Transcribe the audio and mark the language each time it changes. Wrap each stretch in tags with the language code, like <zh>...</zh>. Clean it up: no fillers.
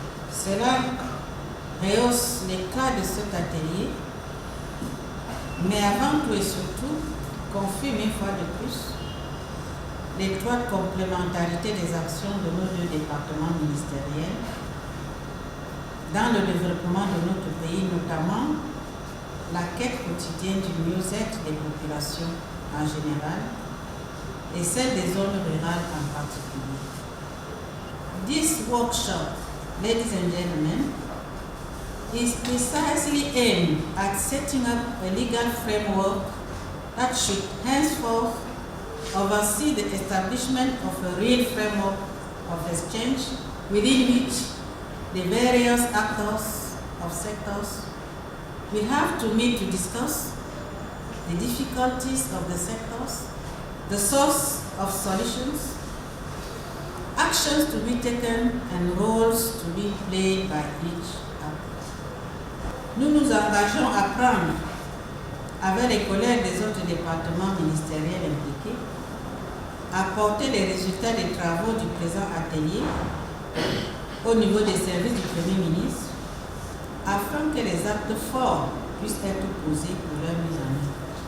<fr>Cela rehausse les cas de cet atelier, mais avant tout et surtout, confirme une fois de plus l'étroite complémentarité des actions de nos deux départements ministériels dans le développement de notre pays, notamment la quête quotidienne du mieux-être des populations en général et celle des zones rurales en particulier.</fr> <en>This workshop, ladies and gentlemen, is precisely aimed at setting up a legal framework that should henceforth oversee the establishment of a real framework of exchange within which the various actors of sectors will have to meet to discuss the difficulties of the sectors, the source of solutions, actions to be taken and roles to be played by each actor.</en> <fr>Nous nous engageons à prendre, avec les collègues des autres départements ministériels impliqués, à porter les résultats des travaux du présent atelier au niveau des services du Premier ministre, afin que les actes forts puissent être posés pour leur mise en œuvre.</fr>